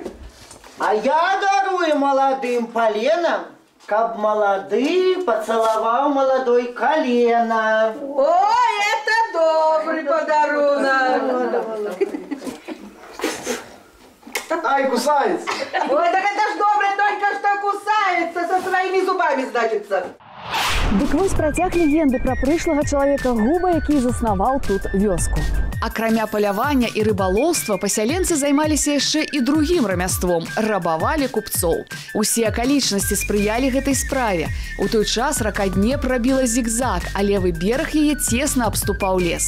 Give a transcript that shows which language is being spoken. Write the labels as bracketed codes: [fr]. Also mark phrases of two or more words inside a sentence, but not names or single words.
[ru] А я дарую молодым поленом, каб молодый поцеловал молодой колено. Ой, это добрый подарунок. Ай, кусается. Ой, так это ж добрый, только что кусается со своими зубами, значится. [be] Дык вось працяг легенды пра прышлага чалавека Губа, які заснаваў тут вёску. Акрамя палявання і рыбалоўства пасяленцы займаліся яшчэ і другім рамяством рабавалі купцоў. Усе акалічнасці спрыялі гэтай справе. У той час рака Днепр рабіла зігзаг, а левы бераг яе цесна абступаў лес.